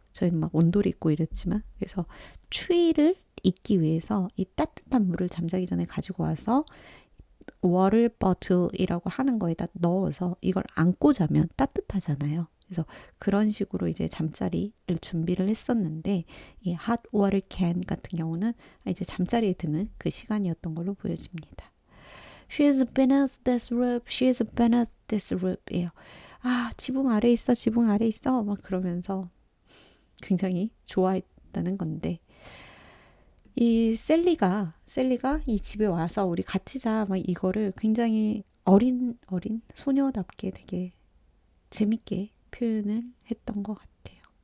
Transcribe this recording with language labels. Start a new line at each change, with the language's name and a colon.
Korean: 저희는 막 온돌이 있고 이랬지만 그래서 추위를 잊기 위해서 이 따뜻한 물을 잠자기 전에 가지고 와서 water bottle이라고 하는 거에다 넣어서 이걸 안고 자면 따뜻하잖아요. 그래서 그런 식으로 이제 잠자리를 준비를 했었는데 이 hot water can 같은 경우는 이제 잠자리에 드는 그 시간이었던 걸로 보여집니다.
English: She is beneath this roof. She is beneath this roof예요.
Korean: 지붕 아래 있어, 지붕 아래 있어. 막 그러면서 굉장히 좋아했다는 건데 이 셀리가 이 집에 와서 우리 같이 자 막 이거를 굉장히 어린 소녀답게 되게 재밌게 표현을 했던 것 같아요.